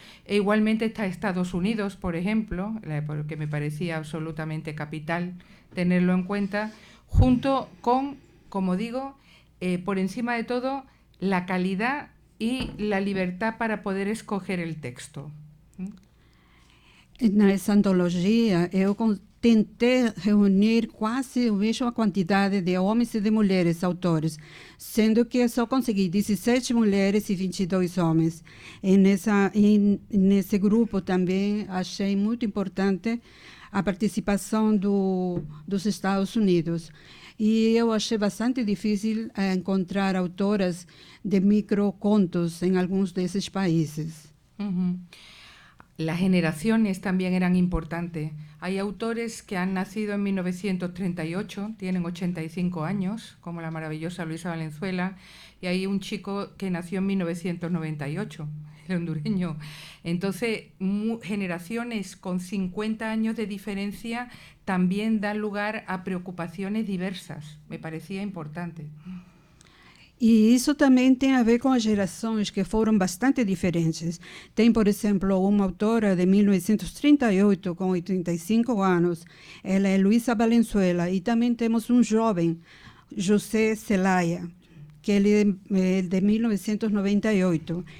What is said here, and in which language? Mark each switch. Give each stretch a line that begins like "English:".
Spanish: E igualmente está Estados Unidos, por ejemplo, porque me parecía absolutamente capital tenerlo en cuenta, junto con, como digo, por encima de todo, la calidad y la libertad para poder escoger el texto.
Portuguese: Nessa antologia, eu tentei reunir quase a mesma quantidade de homens e de mulheres autores, sendo que só consegui 17 mulheres e 22 homens. E nesse grupo também achei muito importante a participação dos Estados Unidos. E eu achei bastante difícil encontrar autoras de microcontos
Spanish: en algunos de esos países. Las generaciones también eran importantes. Hay autores que han nacido en 1938, tienen 85 años, como la maravillosa Luisa Valenzuela, y hay un chico que nació en 1998, el hondureño. Entonces, generaciones con 50 años de diferencia también dan lugar a preocupaciones diversas. Me parecía importante.
Portuguese: E isso também tem a ver com as gerações que foram bastante diferentes. Tem, por exemplo, uma autora de 1938, com 85 anos. Ela é Luisa Valenzuela. E também temos um jovem, José Zelaya, que ele é de 1998.